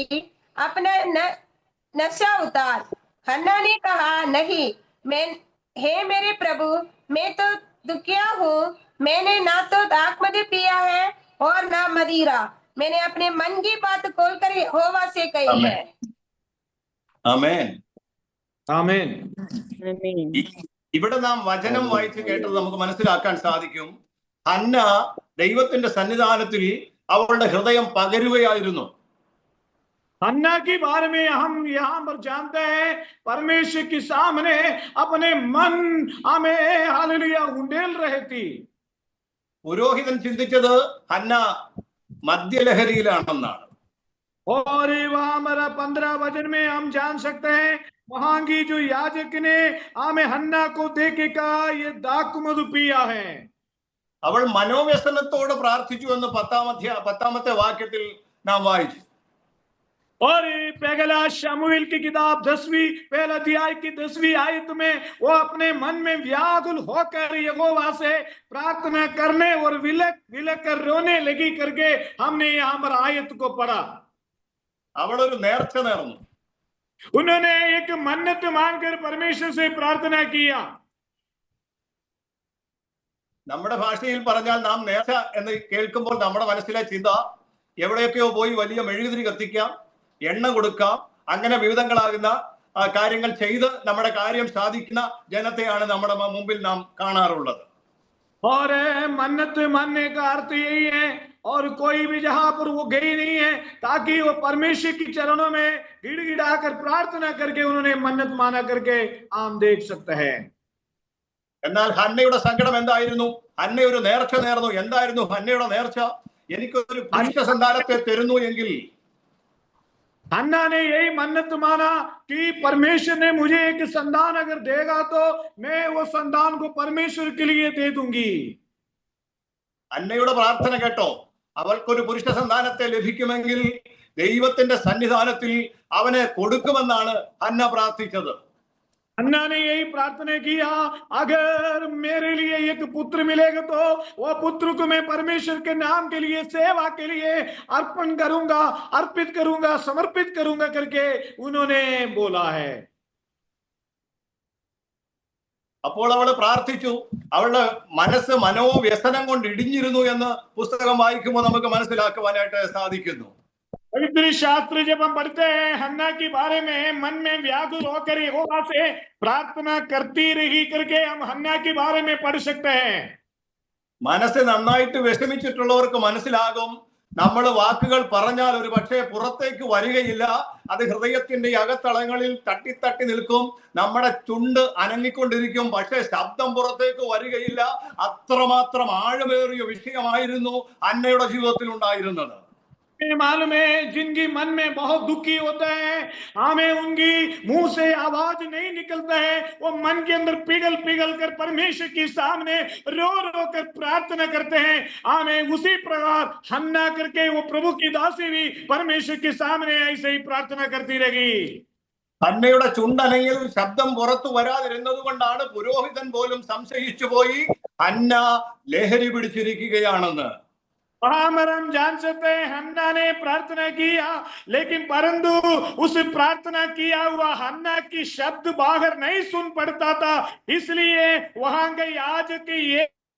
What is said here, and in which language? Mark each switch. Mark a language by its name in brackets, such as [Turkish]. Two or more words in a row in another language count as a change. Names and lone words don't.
[Hindi] अपना नशा उतार. हन्ना ने कहा, नहीं, हे मेरे प्रभु, मैं तो दुखिया हूँ. मैंने ना तो दाखमधु पिया है और ना मदिरा. मैंने अपने मन की बात खोलकर यहोवा से कही है. [Malayalam] ആമേൻ. [Hindi] आमीन. [Malayalam] ഇവിടെ നാം വചനം വായിച്ച് കേട്ടത് നമുക്ക് മനസ്സിലാക്കാൻ സാധിക്കും. ഹന്ന ദൈവത്തിന്റെ സന്നിധാനത്തിൽ അവളുടെ ഹൃദയം പകരുകയായിരുന്നു. [Hindi] हन्ना के बारे में हम यहाँ पर जानते हैं, परमेश्वर के सामने अपने मन हमें हालेलुया उंडेल रहे थी. [Malayalam] പുരോഹിതൻ ചിന്തിച്ചത് ഹന്ന മദ്യലഹരിയിലാണെന്നാണ്. [Hindi] और वहां हमारा 15 वचन में हम जान सकते हैं, वहां की जो याजक ने हमें हन्ना को देखे कहा ये दाकमधु पिया है. [Malayalam] അവൾ മനോവ്യസനത്തോട് പ്രാർത്ഥിച്ചു എന്ന് 10ാമത്തെ വാക്യത്തിൽ നാം വായിച്ചു. [Hindi] और पहला शमूएल की किताब 10वीं पहला अध्याय की 10वीं आयत में वो अपने मन में व्याकुल होकर यहोवा से प्रार्थना करने और विलक विलक कर रोने लगी करके हमने यहाँ पर आयत को पढ़ा. [Malayalam] അവൾ ഒരു നേർച്ച നേർന്നു. [Hindi] उन्होंने एक मन्नत मांगकर परमेश्वर से प्रार्थना किया. [Malayalam] നമ്മുടെ ഭാഷയിൽ പറഞ്ഞാൽ നാം നേർച്ച എന്ന് കേൾക്കുമ്പോൾ നമ്മുടെ മനസ്സിലെ ചിന്ത എവിടെയൊക്കെയോ പോയി വലിയ മെഴുകുതിരി കത്തിക്കാം, എണ്ണ കൊടുക്കാം, അങ്ങനെ വിവിധങ്ങളാകുന്ന കാര്യങ്ങൾ ചെയ്ത് നമ്മുടെ കാര്യം സാധിക്കുന്ന ജനത്തെയാണ് നമ്മുടെ മുമ്പിൽ നാം കാണാറുള്ളത്. [Hindi] और मन्नत मानने का अर्थ यही है, और कोई भी जहां पर वो गई नहीं है ताकि वो परमेश्वर के चरणों में गिड़गिड़ा कर प्रार्थना करके उन्होंने मन्नत माना करके हम देख सकते हैं. [Malayalam] എന്നാൽ ഹന്നയുടെ സങ്കടം എന്തായിരുന്നു? ഹന്ന ഒരു നേർച്ച നേർന്നു. എന്തായിരുന്നു ഹന്നയുടെ നേർച്ച? എനിക്കൊരു പുരുഷ സന്താനത്തെ തരുന്നു എങ്കിൽ. [Hindi] हन्ना ने यही मन्नत माना कि परमेश्वर ने मुझे एक संतान अगर देगा तो मैं वो संतान को परमेश्वर के लिए दे दूंगी. [Malayalam] ഹന്നയുടെ പ്രാർത്ഥന കേട്ടോ? അവൾക്കൊരു പുരുഷ സന്താനത്തെ ലഭിക്കുമെങ്കിൽ ദൈവത്തിന്റെ സന്നിധാനത്തിൽ അവനെ കൊടുക്കുമെന്നാണ് ഹന്ന പ്രാർത്ഥിച്ചത്. [Hindi] हन्ना ने यही प्रार्थना किया, अगर मेरे लिए एक पुत्र मिलेगा तो वो पुत्र को मैं परमेश्वर के नाम के लिए सेवा के लिए अर्पण करूंगा, अर्पित करूंगा, समर्पित करूंगा करके उन्होंने बोला है. [Malayalam] അപ്പോൾ അവൾ പ്രാർത്ഥിച്ചു. അവളുടെ മനസ്സ് മനോവ്യസനം കൊണ്ട് ഇടിഞ്ഞിരുന്നു എന്ന് പുസ്തകം വായിക്കുമ്പോൾ നമുക്ക് മനസ്സിലാക്കുവാനായിട്ട് സാധിക്കുന്നു. [Hindi] पवित्र शास्त्र जब हम पढ़ते हैं, हन्ना के बारे में मन में व्याकुल होकर यहोवा से प्रार्थना करती रही करके हम हन्ना के बारे में पढ़ सकते हैं. [Malayalam] മനസ്സ് നന്നായിട്ട് വിഷമിച്ചിട്ടുള്ളവർക്ക് മനസ്സിലാകും, നമ്മൾ വാക്കുകൾ പറഞ്ഞാൽ ഒരു പക്ഷേ പുറത്തേക്ക് വരികയില്ല, അത് ഹൃദയത്തിന്റെ അകത്തളങ്ങളിൽ തട്ടി നിൽക്കും, നമ്മുടെ ചുണ്ട് അനങ്ങിക്കൊണ്ടിരിക്കും, പക്ഷേ ശബ്ദം പുറത്തേക്ക് വരികയില്ല. അത്രമാത്രം ആഴമേറിയ വിഷയമായിരുന്നു ഹന്നയുടെ ജീവിതത്തിൽ ഉണ്ടായിരുന്നത്. [Hindi] मालूम है, जिनकी मन में बहुत दुखी होता है, हमें उनकी मुंह से आवाज नहीं निकलता है, वो मन के अंदर पिघल कर परमेश्वर के सामने रो कर प्रार्थना करते हैं. हमें उसी प्रकार हन्ना करके वो प्रभु की दासी भी परमेश्वर के सामने ऐसे ही प्रार्थना करती रही. [Malayalam] ഹന്നയുടെ ചുണ്ടനയിൽ ശബ്ദം പുറത്തു വരാതിരുന്നത് കൊണ്ടാണ് പുരോഹിതൻ പോലും സംശയിച്ചു പോയി ഹന്ന ലഹരി പിടിച്ചിരിക്കുകയാണെന്ന്. [Hindi] हम जान सकते हैं हन्ना ने प्रार्थना किया, लेकिन परंतु उस प्रार्थना किया हुआ हन्ना की शब्द बाहर नहीं सुन पड़ता था, इसलिए वहां के याजक